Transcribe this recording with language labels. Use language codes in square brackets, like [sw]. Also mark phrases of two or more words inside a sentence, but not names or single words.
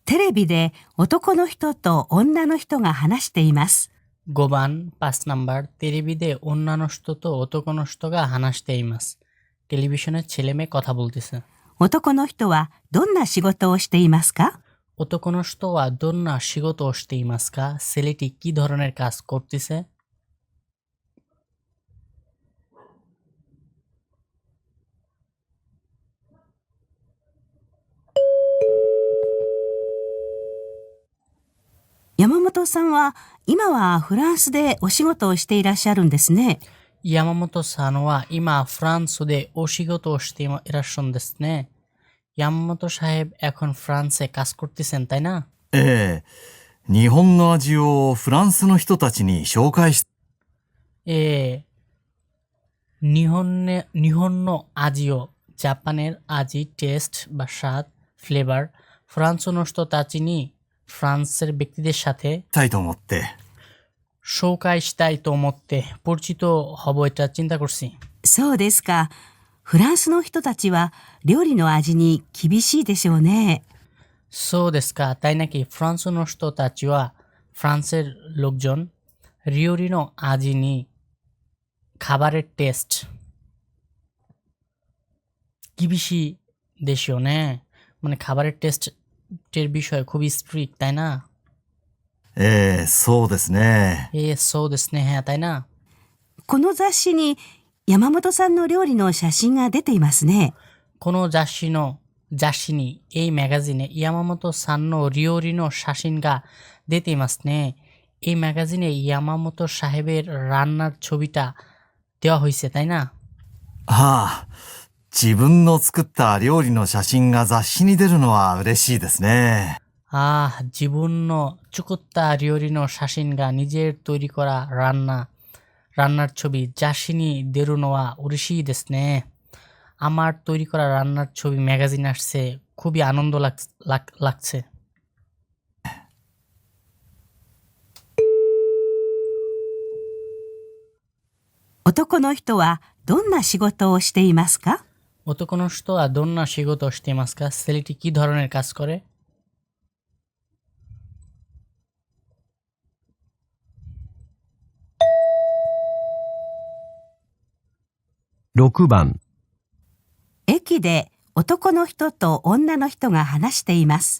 [ja] レビで男の人と女の人が話しています。 5番5ナンバーテレビで女の人と男の人が話しています。 [bn] টেলিভিশনে ছেলে মেয়ে কথা বলতেছে。 [ja] 男の人はどんな仕事をしていますか？男の人はどんな仕事をしていますか? [bn] ছেলেটি কি ধরনের কাজ করতেছে? [ja] 山本さんは今はフランスでお仕事をしていらっしゃるんですね。山本さんは今フランスでお仕事をしていらっしゃるんですね。 [bn] 山本 সাহেব এখন ফ্রান্সে কাজ করতেছেন তাই না? [ja] ええ、日本の味をフランスの人たちに紹介し、日本の味を [bn] জাপানের味টেস্ট বা স্বাদ ফ্লেভার ফ্রান্স [ja] の人たちに [bn] ফ্রান্সের ব্যক্তিদের সাথে [ja] たいと思って。紹介したいと思って [bn] পরিচিত হব এটা চিন্তা করছি。 [ja] そうですか。フランスの人たちは料理の味に厳しいでしょうね。そうですか。 [bn] তাই নাকি ফ্রান্স [ja] の人たちは [bn] ফ্রান্সের লোকজন [ja] 料理の味に [bn] খাবারের টেস্ট [ja] 厳しいですよね。 [bn] মানে খাবারের টেস্টের বিষয়ে খুবই স্ট্রিক্ট তাই না? [ja] ええ、そうですね。そうですね。 [bn] হ্যাঁ তাই না? [ja] この雑誌に山本さんの料理の写真が出ていますね。この雑誌に [bn] এই ম্যাগাজিনে ইয়ামামোতো সান [ja] の料理の写真が出ていますね。 [bn] এই ম্যাগাজিনে ইয়ামামোতো সাহেবের রান্নার ছবিটা দেওয়া হয়েছে তাই না? [ja] はあ、自分の作った料理の写真が雑誌に出るのは嬉しいですね。自分の作った料理の写真が [bn] নিজের তৈরি করা রান্নার ছবি [ja] 雑誌に出るのは嬉しいですね。 [bn] আমার তৈরি করা রান্নার ছবি ম্যাগাজিন আসছে খুবই আনন্দ লাগছে। [ja] 男の人はどんな仕事をしていますか？男の人はどんな仕事をしていますか? [bn] ছেলেটি কি ধরনের কাজ করে? [ja] 6 番、駅で男の人と女の人が話しています。